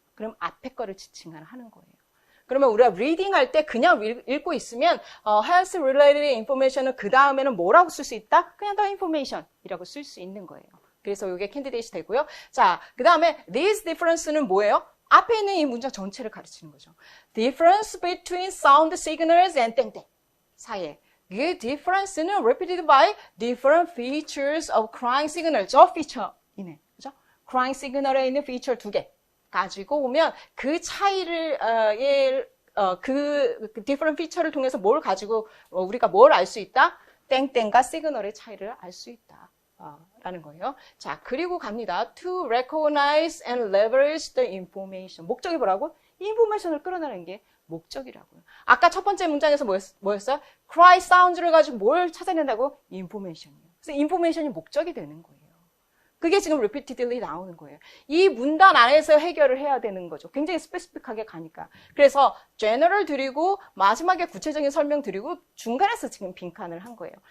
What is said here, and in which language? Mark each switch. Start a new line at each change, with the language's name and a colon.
Korean: 그럼 앞에 거를 지칭을 하는 거예요. 그러면 우리가 reading 할 때 그냥 읽고 있으면
English: health related information
Korean: 은 그 다음에는 뭐라고 쓸 수 있다? 그냥 the information이라고 쓸 수 있는 거예요. 그래서 이게 캔디데이시 되고요. 자, 그 다음에 this difference는 뭐예요? 앞에 있는 이 문장 전체를 가르치는 거죠.
English: Difference between sound signals and
Korean: 땡땡 사이에.
English: 그 difference는 repeated by different features of crying signal.
Korean: 저 feature이네. 그죠? crying signal에 있는 feature 2개 가지고 오면 그 차이를, 그 different feature를 통해서 뭘 가지고, 우리가 뭘 알 수 있다? 땡땡과 시그널의 차이를 알 수 있다. 라는 거예요. 자, 그리고 갑니다.
English: To recognize and leverage the information.
Korean: 목적이 뭐라고? 인포메이션을 끌어내는 게 목적이라고요. 아까 첫 번째 문장에서 뭐였어요?
English: cry sounds
Korean: 를 가지고 뭘 찾아낸다고? information이에요. 그래서 information이 목적이 되는 거예요. 그게 지금 repeatedly 나오는 거예요. 이 문단 안에서 해결을 해야 되는 거죠. 굉장히 스페시픽하게 가니까. 그래서 general 드리고 마지막에 구체적인 설명 드리고 중간에서 지금 빈칸을 한 거예요.